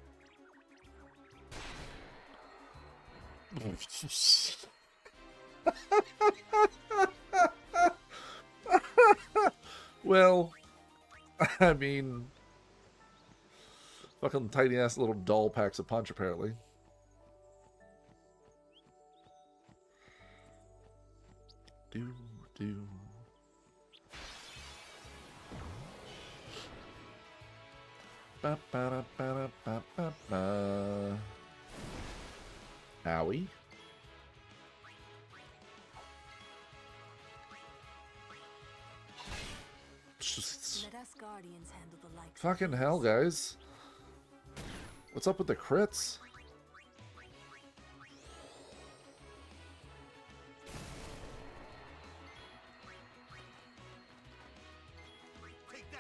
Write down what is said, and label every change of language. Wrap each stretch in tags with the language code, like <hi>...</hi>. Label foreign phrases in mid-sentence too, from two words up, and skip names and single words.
<en>Well, I mean, fucking tiny ass little doll packs a punch apparently. Do. Ba ba ba ba ba ba. Owie. Let us guardians handle the likes. Fucking hell, guys. What's up with the crits? Take that.</en>